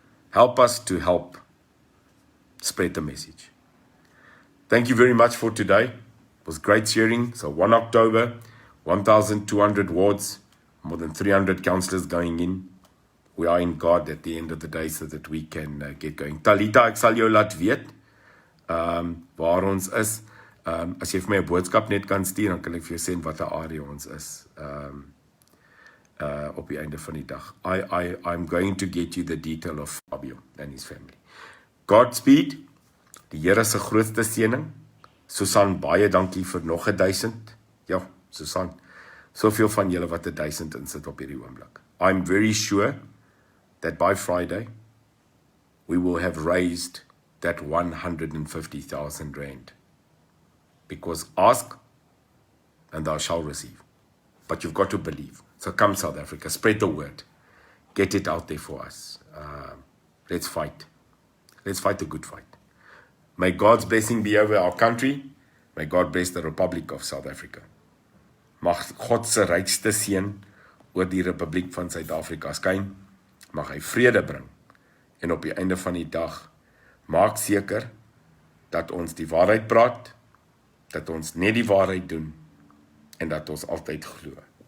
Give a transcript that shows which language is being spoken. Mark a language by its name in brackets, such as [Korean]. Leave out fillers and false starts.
[English] Help us to help spread the message. Thank you very much for today. It was great sharing. So 1 October, 1,200 wards, more than 300 councillors going in. We are in God at the end of the day so that we can get going. [Afrikaans] Talita, ek sal jou laat weet waar ons is. As jy vir my 'n boodskap net kan stuur, dan kan ek vir jou sê wat 'n area ons is op die einde van die dag. [English] I'm going to get you the detail of Fabio and his family. [Afrikaans] Godspeed. Die Here se grootste seëning. Susan, baie dankie vir nog 1000. Ja, Susan. Soveel van julle wat 1000 insit op hierdie oomblik. [English] I'm very sure that by Friday we will have raised that 150,000 rand. Because ask and thou shalt receive. but you've got to believe. So come South Africa, spread the word. Get it out there for us. Let's fight. Let's fight a good fight. May God's blessing be over our country. May God bless the Republic of South Africa. [Afrikaans] Mag God se rykste seën oor die Republiek van Suid-Afrika skyn. Mag hy vrede bring. En op die einde van die dag, maak seker dat ons die waarheid praat, dat ons net die waarheid doen, en dat ons altyd glo.